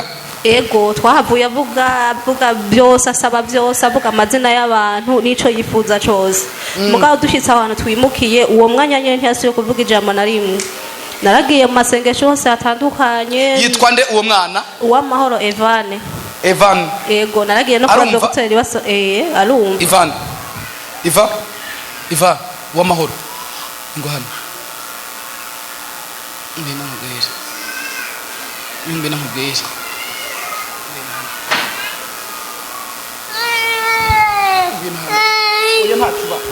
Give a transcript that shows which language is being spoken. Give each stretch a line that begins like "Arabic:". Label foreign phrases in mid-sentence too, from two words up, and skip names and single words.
Rundi: Ego twahavuye avuga byose, asaba byose, avuga amazina y'abantu nico yifuza cyose. Mugabo dushitse ahantu twimukiye uwo mwanya nyene ntiyasuye kuvuga ijambo na rimwe. Naragiye mu masengesho hose atandukanye. Yitwa nde uwo mwana? Uwamahoro Evane. Evan. Ego naragiye no kwa docteur baso arumva. Ivan. Iva Uwamahoro. Ngo hano. Mbena mubwire. Mbena mubwire. Oya ntacuba.